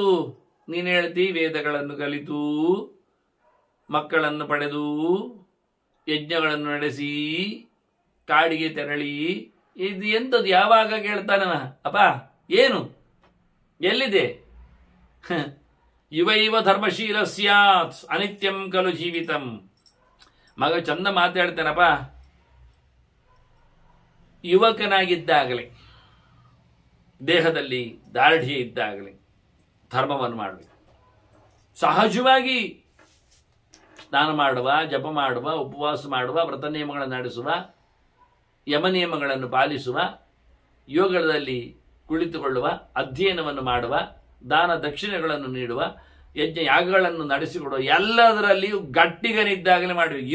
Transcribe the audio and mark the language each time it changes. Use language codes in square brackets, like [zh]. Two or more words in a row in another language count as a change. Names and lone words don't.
[kn] ನೀನು ಹೇಳ್ತಿ ವೇದಗಳನ್ನು ಕಲಿತು, ಮಕ್ಕಳನ್ನು ಪಡೆದು, ಯಜ್ಞಗಳನ್ನು ನಡೆಸಿ, ಕಾಡಿಗೆ ತೆರಳಿ, ಇದು ಎಂಥದ್ದು? ಯಾವಾಗ ಕೇಳ್ತಾನವ? ಅಪ್ಪ ಏನು, ಎಲ್ಲಿದೆ? [sa] ಇವ ಧರ್ಮಶೀಲ ಸ್ಯಾತ್ ಅನಿತ್ಯಂ ಖಲು ಜೀವಿತಂ. [kn] ಮಗ ಚಂದ ಮಾತಾಡ್ತಾನಪ್ಪ. ಯುವಕನಾಗಿದ್ದಾಗಲೇ, ದೇಹದಲ್ಲಿ ದಾರ್ಢ್ಯ ಇದ್ದಾಗಲೇ ಧರ್ಮವನ್ನು ಮಾಡಬೇಕು. ಸಹಜವಾಗಿ ಸ್ನಾನ ಮಾಡುವ, ಜಪ ಮಾಡುವ, ಉಪವಾಸ ಮಾಡುವ, ವ್ರತ ನಿಯಮಗಳನ್ನು ನಡೆಸುವ, ಯಮ ನಿಯಮಗಳನ್ನು ಪಾಲಿಸುವ, ಯೋಗದಲ್ಲಿ ಕುಳಿತುಕೊಳ್ಳುವ, ಅಧ್ಯಯನವನ್ನು ಮಾಡುವ, ದಾನ ದಕ್ಷಿಣೆಗಳನ್ನು ನೀಡುವ, ಯಜ್ಞ ಯಾಗಗಳನ್ನು ನಡೆಸಿಕೊಡುವ, ಎಲ್ಲದರಲ್ಲಿಯೂ ಗಟ್ಟಿಗನಿದ್ದಾಗಲೇ ಮಾಡಬೇಕು.